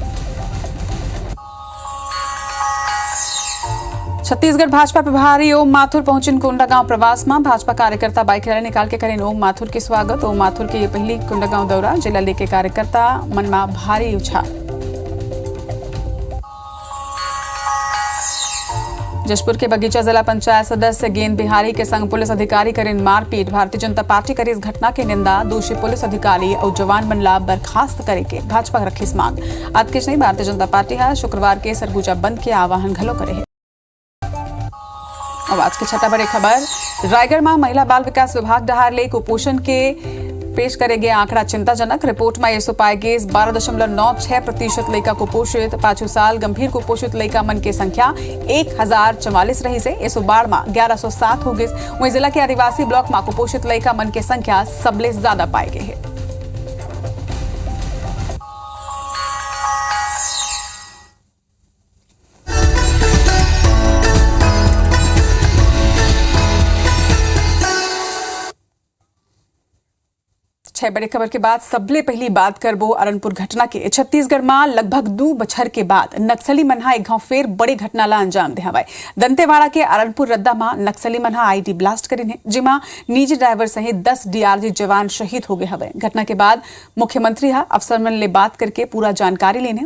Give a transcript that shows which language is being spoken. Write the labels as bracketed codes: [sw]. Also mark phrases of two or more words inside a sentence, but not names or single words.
[hne] छत्तीसगढ़ भाजपा प्रभारी ओम माथुर पहुंचन कोंडागांव प्रवास में। भाजपा कार्यकर्ता बाइक रैली निकाल के करें ओम माथुर के स्वागत। ओम माथुर के ये पहली कोंडागांव दौरा जिला लेके कार्यकर्ता मन में भारी उछाल। जशपुर के बगीचा जिला पंचायत सदस्य गेंद बिहारी के संग पुलिस अधिकारी करें मारपीट। भारतीय जनता पार्टी करे इस घटना के निंदा। दोषी पुलिस अधिकारी और जवान मन ला बर्खास्त करे के भाजपा रखी मांग। आज के नहीं भारतीय जनता पार्टी है शुक्रवार के सरगुजा बंद के आह्वान घलो करे। अब आज के छठा बड़े खबर रायगढ़ में महिला बाल विकास विभाग डहार ले कुपोषण के पेश करेंगे आंकड़ा चिंताजनक। रिपोर्ट में ऐसो पाएगे 12.96% लड़का कुपोषित। 5 साल गंभीर कुपोषित लड़का मन की संख्या 1044 रही से ऐसो बाढ़ में 1107 हो गई। वहीं जिला के आदिवासी ब्लॉक में कुपोषित लड़का मन की संख्या सबले ज्यादा पाए गए है। बड़े खबर के बाद सबले पहली बात करबो अरनपुर घटना के। छत्तीसगढ़ में लगभग 2 बछर के बाद नक्सली मनहा एक गांव फेर बड़ी घटना ला अंजाम दे हवाए। दंतेवाड़ा के अरनपुर रद्दा में नक्सली मनहा ID ब्लास्ट करीन है जिमा निजी ड्राइवर सहित 10 DRG जवान शहीद हो गए हवे। घटना के बाद मुख्यमंत्री अफसर मन ले बात करके पूरा जानकारी लेने।